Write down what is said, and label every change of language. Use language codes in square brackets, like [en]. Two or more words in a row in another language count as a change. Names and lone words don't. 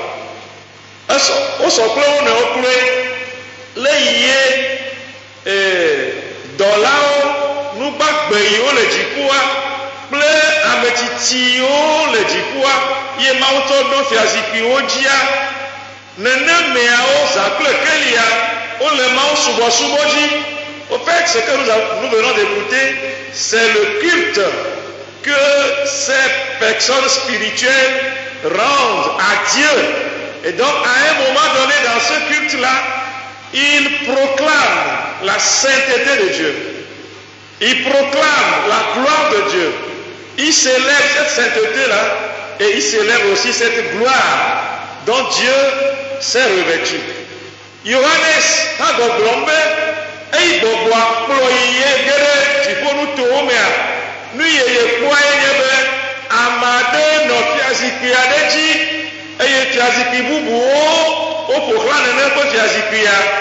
[ee] wosɔ kple wo nɔewo kloe le yi ye dɔlawo nugbagbe yiwo le dziƒoa kple ametsitsiwo le dziƒoa ye Mawu tsɔ ɖo fiazikpuiwo dzia nenemeawo zã kple kelia wole Mawu subɔsubɔ dzi. [fr] Au fait, ce que nous venons d'écouter, c'est le culte que ces personnes spirituelles rendent à Dieu. Et donc, à un moment donné, dans ce culte-là, ils proclament la sainteté de Dieu. Ils proclament la gloire de Dieu. Ils célèbrent cette sainteté-là et ils célèbrent aussi cette gloire dont Dieu s'est revêtu. [ee] Yohanes a gɔgblɔm eyi gbɔgbɔ akplɔ yi ye ge ɖe dziƒonutowo mea nu yeye kpɔa ye nye be ame aɖe nɔ fiazikpui aɖe dzi eye fiazikpui bubuwo woƒoxlã nene ƒe fiazikpuia